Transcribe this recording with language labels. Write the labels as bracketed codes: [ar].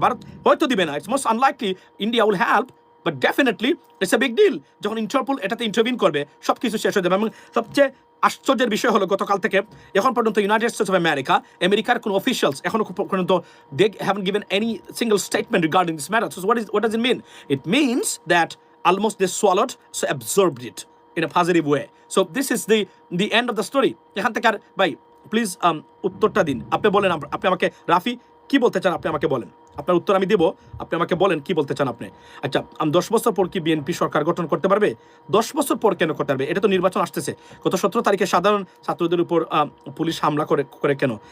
[bn] ভারত হয়তো দিবে না, [en] It's most unlikely, India will help, but definitely it's a big deal. [bn] যখন ইন্টারপোল এটাতে ইন্টারভিন করবে সব কিছু শেষ হয়ে যাবে। এবং সবচেয়ে আশ্চর্যের বিষয় হলো গতকাল থেকে এখন পর্যন্ত ইউনাইটেড স্টেটস অফ আমেরিকার কোনো অফিসিয়ালস এখনো পর্যন্ত [en] They haven't given any single statement regarding this matter. So what does it mean? It means that almost they swallowed, so absorbed it in a positive way. So this is the end of the story. [bn] এখান থেকে আর ভাই please উত্তরটা দিন, আপনি বলেন, আপনি আমাকে রাফি কি বলতে চান আপনি আমাকে বলেন, আপনার উত্তর আমি দেবো, আপনি আমাকে বলেন কি বলতে চান আপনি। আচ্ছা, 10 বছর পর কি বিএনপি সরকার গঠন করতে পারবে? 10 বছর পর কেন করতে পারবে? এটা তো নির্বাচন আসতেছে, গত 17 তারিখে সাধারণ ছাত্রদের উপর পুলিশ হামলা করে কেন?